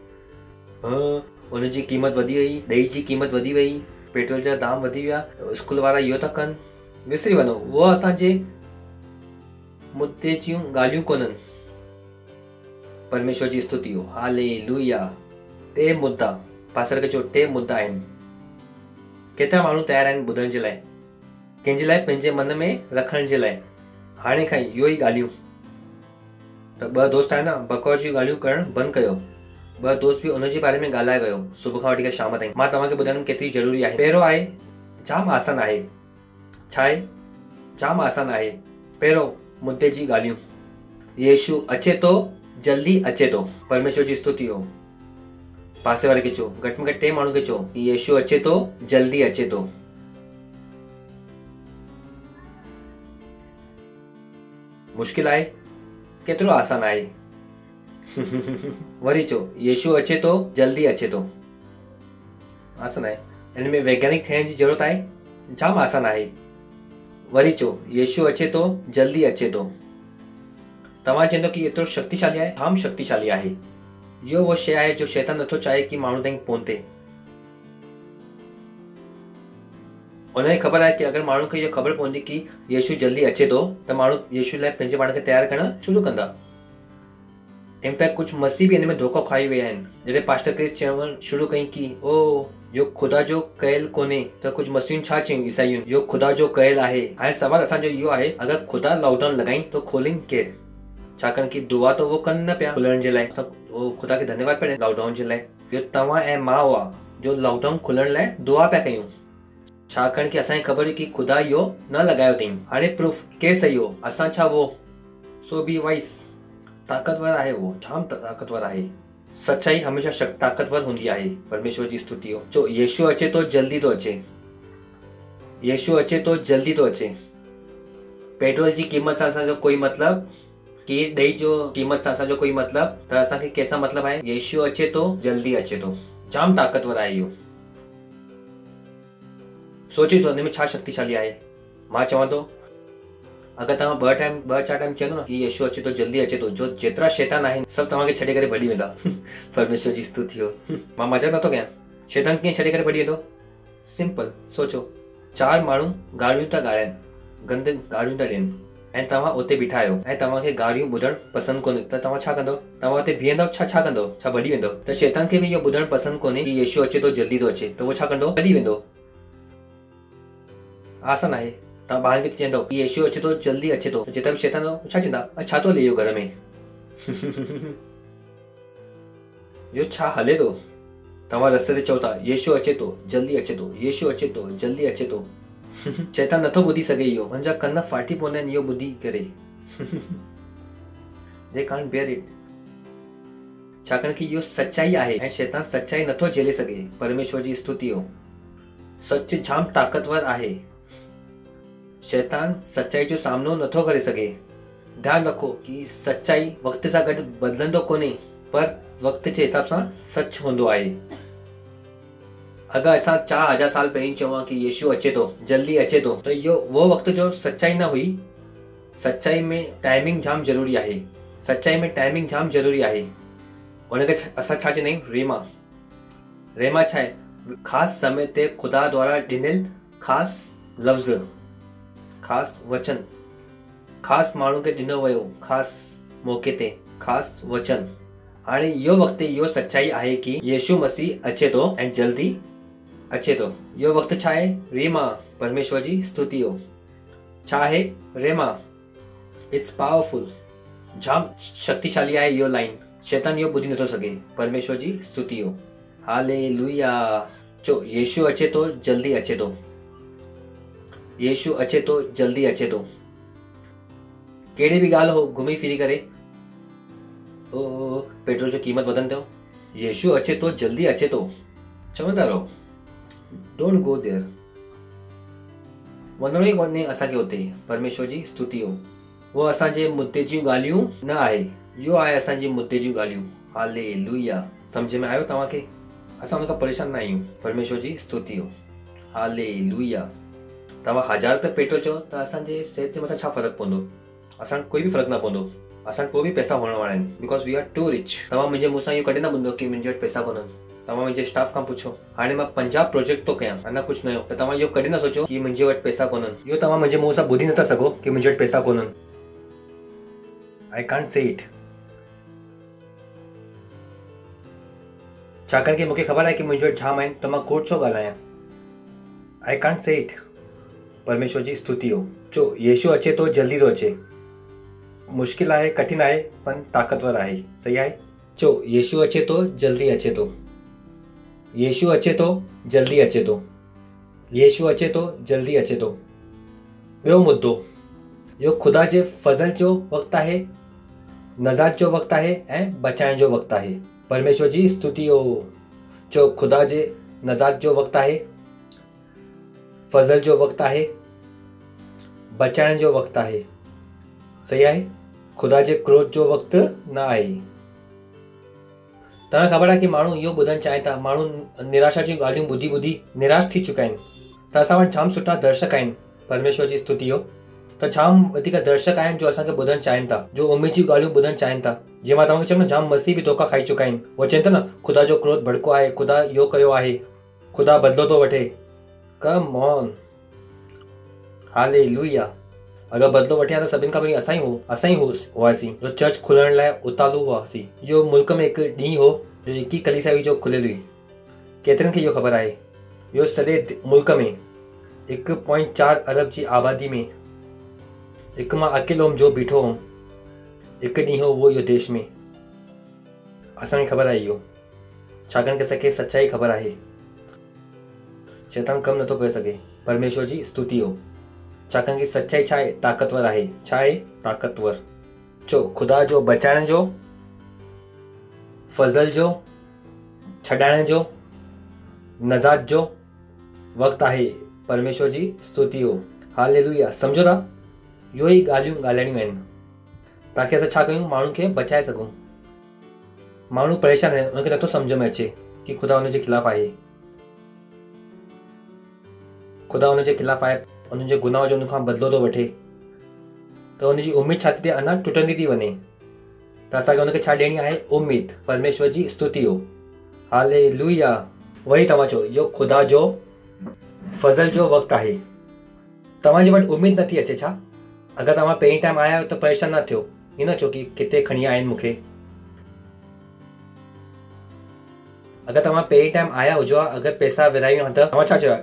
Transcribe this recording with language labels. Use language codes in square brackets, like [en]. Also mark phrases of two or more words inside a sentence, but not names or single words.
[sd] उनजी क़ीमत वधी वई, ॾही जी क़ीमत वधी वई, पेट्रोल जा दाम वधी विया, स्कूल वारा इहो था कनि, विसरी वञो, उहो असांजे मुद्दे जूं ॻाल्हियूं कोन्हनि। परमेश्वर जी स्तुति हो, हालेलुया। टे मुद्दा, पासर खे चओ, टे मुद्दा आहिनि। केतिरा माण्हू तयार आहिनि ॿुधण जे लाइ? कंहिंजे लाइ? पंहिंजे मन में रखण जे लाइ। हाणे खां इहो ई ॻाल्हियूं। त ॿ दोस्त आहिनि न, बकवास जूं ॻाल्हियूं करणु बंदि कयो। ॿ दोस्त बि उनजे बारे में ॻाल्हाए कयो, सुबुह खां वठी करे शाम ताईं। मां तव्हांखे ॿुधाईंदुमि केतिरी ज़रूरी आहे। पहिरियों आहे, जाम आसान आहे। छा आहे? जाम आसान आहे। पहिरियों, मुद्दे जी ॻाल्हियूं। यीशु अचे थो, जल्दी अचे थो। परमेश्वर जी स्तुति हो। पासे वारे खे चओ, घटि में घटि 3 माण्हू खे चओ कि यीशु अचे थो, जल्दी अचे थो। मुश्किल आहे? केतिरो आसान आहे। वरी चओ, यीशु अचे थो, जल्दी अचे थो। आसान आहे। हिन में वैज्ञानिक थियण जी ज़रूरत आहे? जाम आसान आहे। वरी चओ, यीशु अचे थो, जल्दी अचे थो। तव्हां चवंदो कि एतिरो शक्तिशाली आहे? जाम शक्तिशाली आहे। इहो वो शइ आहे जो शैतान नथो चाहे कि माण्हू ताईं पहुचे। उनखे ख़बर आहे कि अगरि माण्हू खे इहो ख़बर पवंदी कि यीशु जल्दी अचे थो, त माण्हू यीशु लाइ पंहिंजे पाण खे तयारु करणु शुरू कंदा। इनफैक्ट कुझु मसीह बि हिन में धोखो खाई विया आहिनि। जॾहिं पास्टर क्रिस चवणु शुरू कई कि ओ इहो ख़ुदा जो कयल कोन्हे, त कुझु मसीहुनि छा चयूं ईसाइयुनि? इहो ख़ुदा जो कयल आहे। हाणे सवाल असांजो इहो आहे, अगरि ख़ुदा लॉकडाउन लॻाई त खोलीनि केरु? छाकाणि कि दुआ त उहो कनि न पिया खुलण जे लाइ। सभु ख़ुदा खे धन्यवाद पिया ॾियनि लॉकडाउन जे लाइ। इहो तव्हां ऐं मां हुआ जो लॉकडाउन खुलण लाइ दुआ पिया कयूं, छाकाणि कि असांखे ख़बर हुई कि ख़ुदा इहो न लॻायो अथई। हाणे प्रूफ केरु सही हो? असां छा वो? [en] so be wise. [sd] ताक़तवर आहे उहो, जाम ताक़तवर आहे। सच्चाई हमेशा ताक़तवर हूंदी आहे। परमेश्वर जी स्तुति हो। जो यीशु अचे थो, जल्दी थो अचे। यीशु अचे थो, जल्दी थो अचे। पेट्रोल जी क़ीमत सां असांजो कोई मतिलबु, कि ॾही जो क़ीमत सां असांजो कोई मतिलबु, त असांखे कंहिंसां मतिलबु आहे? यीशु अचे थो, जल्दी अचे थो। जाम ताक़तवर आहे इहो। सोचियो हिन में छा शक्तिशाली आहे। मां चवां थो, अगरि तव्हां 2-4 टाइम चवंदो न कि यीशु अचे थो, जल्दी अचे थो, जो जेतिरा शैतान आहिनि सभु तव्हांखे छॾे करे भॼी वेंदा। परमेश्वर जी स्तुति हो। मां मज़ाक नथो कयां। शैतान कीअं छॾे करे भॼी वेंदो? सिंपल सोचो, 4 माण्हू गारियूं था ॻाल्हाइनि, गंद गारियूं था ॾियनि, ऐं तव्हां उते बीठा आहियो ऐं तव्हांखे गारियूं ॿुधणु पसंदि कोन्हे, त तव्हां छा कंदो? तव्हां उते बीहंदव? छा कंदो? छा भॼी वेंदो? त शैतान खे बि इहो ॿुधणु पसंदि कोन्हे कि यीशु अचे थो, जल्दी थो अचे, त उहो छा कंदो? भॼी वेंदो। आसान आहे। तव्हां ॿारनि खे चवंदो कि यीशु अचे थो, जल्दी अचे थो, जेतिरा बि शैतान छा चवंदा? छा थो हले इहो घर में? इहो छा हले थो? तव्हां रस्ते ते चओ था यीशु अचे थो, जल्दी अचे थो, यीशु अचे थो, जल्दी अचे थो। शैतान नथो ॿुधी सघे इहो। हुनजा कन फाटी पवंदा आहिनि इहो ॿुधी करे। [en] They can't bear it. [sd] छाकाणि कि इहो सच्चाई आहे ऐं शैतान सच्चाई नथो झेले सघे। परमेश्वर जी स्तुति हो। सच जाम ताक़तवर आहे। शैतान सच्चाई जो सामनो नथो करे सघे। ध्यानु रखो कि सच्चाई वक़्त सां गॾु बदिलंदो कोन्हे, पर वक़्त जे हिसाब सां सच हूंदो आहे। अगरि असां 4000 साल पहिरीं चवां कि यीशु अचे थो, जल्दी अचे थो, त इहो वो वक़्त जो सच्चाई न हुई। सच्चाई में टाइमिंग जाम ज़रूरी आहे। सच्चाई में टाइमिंग जाम ज़रूरी आहे। उनखे असां छा चवंदा आहियूं? रेमा। रेमा छा आहे? ख़ासि समय ते ख़ुदा द्वारा ॾिनल ख़ासि लफ़्ज़, ख़ासि वचन, ख़ासि माण्हू खे ॾिनो वियो, ख़ासि मौक़े ते ख़ासि वचन। हाणे इहो वक़्तु इहो सच्चाई आहे कि यीशु मसीह अचे थो ऐं जल्दी अचे थो। इहो वक़्तु छा आहे? रेमा। परमेश्वर जी स्तुति हो। छा आहे? [en] रेमा। It's powerful. [sd] जाम शक्तिशाली आहे इहो लाइन। शैतान इहो ॿुधी नथो सघे। परमेश्वर जी स्तुति हो। हालेलुया। चो यीशु अचे तो जल्दी अचे तो। यीशु अचे तो जल्दी अचे तो। कहिड़ी बि ॻाल्हि हो घुमी फिरी करे ओ पेट्रोल जो क़ीमत वधनि थियो। यीशु अचे तो जल्दी अचे तो चवंदा रहो, [en] Don't go there. [sd] वञिणो ई कोन्हे असांखे हुते। परमेश्वर जी स्तुति हो। उहो असांजे मुद्दे जूं ॻाल्हियूं न आहे, इहो आहे असांजी मुद्दे जूं ॻाल्हियूं। हालेलुया। सम्झ में आयो तव्हांखे? असां हुन खां परेशान न आहियूं। परमेश्वर जी स्तुति हो। हालेलुया। तव्हां 1000 रुपया पेट्रोल चओ त असांजे सिहत जे मथां छा फ़र्क़ु पवंदो? असां कोई बि फ़र्क़ु न पवंदो। असां पोइ बि पैसा हुअण वारा आहिनि, [en] Because we are too rich. [sd] तव्हां मुंहिंजे मुंहं सां इहो कॾहिं न ॿुधो की मुंहिंजे वटि पैसा कोन्हनि। तव्हां मुंहिंजे स्टाफ खां पुछो, हाणे मां 50 प्रोजेक्ट थो कयां, अञा कुझु नयो, त तव्हां इहो कॾहिं न सोचो की मुंहिंजे वटि पैसा कोन्हनि। इहो तव्हां मुंहिंजे मुंहं सां ॿुधी नथा सघो की मुंहिंजे वटि पैसा कोन्हनि। [en] I can't say it. [sd] छाकाणि की मूंखे ख़बर आहे की मुंहिंजे वटि जाम आहिनि, त मां कोट छो ॻाल्हायां। [en] I can't say it. [sd] परमेश्वर जी स्तुति हो। चो यीशु अचे तो जल्दी थो अचे। मुश्किल आहे, कठिन आहे, पर ताक़तवर आहे। सही आहे। चो यीशु अचे तो जल्दी अचे तो। यीशु अचे तो जल्दी अचे तो। यीशु अचे तो जल्दी अचे तो। ॿियो मुद्दो, इहो ख़ुदा जे फज़ल जो वक़्तु आहे, नज़ात जो वक़्तु आहे ऐं बचाइण जो वक़्तु आहे। परमेश्वर जी स्तुति हो। चो ख़ुदा जे नज़ात जो वक़्तु आहे, फज़ल जो वक़्तु आहे, बचाइण जो वक़्तु आहे। सही आहे। ख़ुदा जे क्रोध जो वक़्तु न आहे। तव्हां ख़बर आहे कि माण्हू इहो ॿुधणु चाहिनि था, माण्हू निराशा जी ॻाल्हियूं ॿुधी ॿुधी निराश थी चुका आहिनि। त असां वटि जाम सुठा दर्शक आहिनि। परमेश्वर जी स्तुति हो। त जाम वधीक दर्शक आहिनि जो असांखे ॿुधणु चाहिनि था, जो उमेद जी ॻाल्हियूं ॿुधणु चाहिनि था। जीअं मां तव्हांखे चयो न, जाम मसीह बि धोखा खाई चुका आहिनि। उहो चवनि था न, ख़ुदा जो क्रोध भड़को आहे, ख़ुदा इहो कयो आहे, ख़ुदा बदिलो थो वठे। [en] Come on. हालेलुया। [sd] अगरि बदिलो वठे त सभिनि खां पहिरीं असां ई हुआसीं जो चर्च खुलण लाइ उतालू हुआसीं। इहो मुल्क में हिकु ॾींहुं हो जो हिकु ई कलीसिया हुई जो खुलियल हुई। केतिरनि खे इहो ख़बर आहे? इहो सॼे मुल्क में 1.4 अरब जी आबादी में हिकु मां अकेलो हुउमि जो बीठो हुउमि। हिकु ॾींहुं हो उहो इहो देश में। असांखे ख़बर आहे इहो, छाकाणि की असांखे सचाई ख़बर आहे। शैतान कमु नथो करे सघे। परमेश्वर जी स्तुति हो। छाकाणि की सचाई छा आहे? ताक़तवर आहे। छा आहे? ताक़तवर। चो ख़ुदा जो बचाइण जो, फज़ल जो, छॾाइण जो, नज़ात जो वक़्तु आहे। परमेश्वर जी स्तुति हो। हालेलुया। सम्झो था, इहो ई ॻाल्हियूं ॻाल्हाइणियूं आहिनि ताकी असां छा कयूं? माण्हुनि खे बचाए सघूं। माण्हू परेशान आहिनि, उनखे नथो सम्झ में अचे कि ख़ुदा उनजे ख़िलाफ़ु आहे। ख़ुदा उनजे ख़िलाफ़ु आहे, उनजे गुनाह जो उनखां बदिलो थो वठे। त उनजी उमेद छा थी थिए? अञा टुटंदी थी वञे। त असांखे उनखे छा ॾियणी आहे? उमेद। परमेश्वर जी स्तुति हो। हालेलुया। वरी तव्हां चओ, इहो ख़ुदा जो फज़ल जो वक़्तु आहे। तव्हांजे वटि उमेद नथी अचे छा? अगरि तव्हां पहिरीं टाइम आया आहियो त परेशान न थियो। ईअं न चओ कि किथे खणी आया आहिनि मूंखे। अगरि तव्हां पहिरीं टाइम आया हुजो, अगरि पैसा विरायूं त तव्हां छा चयो?